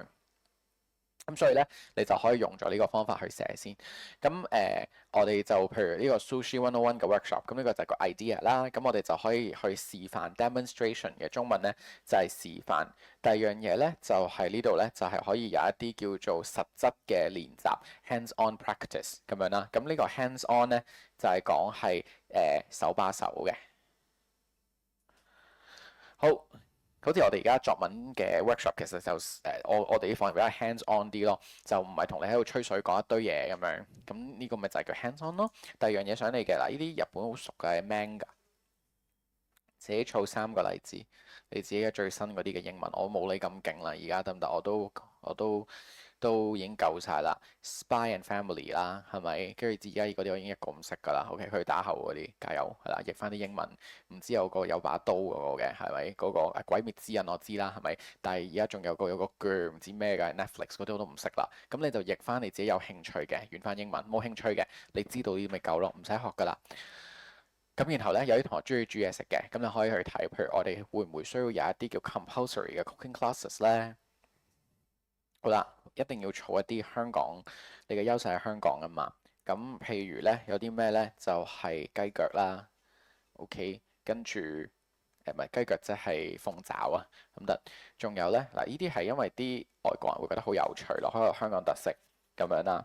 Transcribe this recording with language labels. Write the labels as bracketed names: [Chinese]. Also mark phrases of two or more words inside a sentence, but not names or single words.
[Cantonese] 咁所以咧，你就可以用咗呢個方法去寫先。咁我哋就譬如呢個 Sushi 101嘅 workshop，咁呢個就係個 idea 啦。咁我哋就可以去示範 demonstration 嘅中文咧，就係示範。第二樣嘢咧，就係呢度咧，就係可以有一啲叫做實質嘅練習 [English] hands-on practice [Cantonese] 咁樣啦。咁呢個 hands-on 咧，就係講係手把手嘅。好。好似我哋而家作文嘅 workshop，其實就我哋呢方面比較 [English] hands on [Cantonese] 啲咯，就唔係同你喺度吹水講一堆嘢咁樣。咁呢個咪就係叫 [English] hands on [Cantonese] 咯。第二樣嘢想你嘅嗱，呢啲日本好熟嘅 manga，自己儲3個例子，你自己嘅最新嗰啲嘅英文，我冇你咁勁啦，而家得唔得？我都已經夠晒啦。Spy and Family 啦，係咪？跟住而家嗰啲我已經一個唔識㗎啦。OK，佢打後嗰啲加油係啦，譯翻啲英文。唔知有個有把刀嗰個嘅係咪？嗰個鬼滅之刃我知啦，係咪？但係而家仲有個鋸唔知咩嘅 Netflix 嗰啲我都唔識啦。咁你就譯翻你自己有興趣嘅，原翻英文。冇興趣嘅，你知道呢啲咪夠咯，唔使學㗎啦。咁然後咧，有啲同學中意煮嘢食嘅，咁你可以去睇，譬如我哋會唔會需要有一啲叫 compulsory 嘅 [English] cooking classes [Cantonese] 咧？好啦，一定要儲一啲香港，你嘅優勢喺香港啊嘛。咁譬如咧，有啲咩咧？就係雞腳啦，OK，跟住唔係雞腳，即係鳳爪啊，咁得。仲有咧，嗱，呢啲係因為啲外國人會覺得好有趣咯，可能香港特色咁樣啦。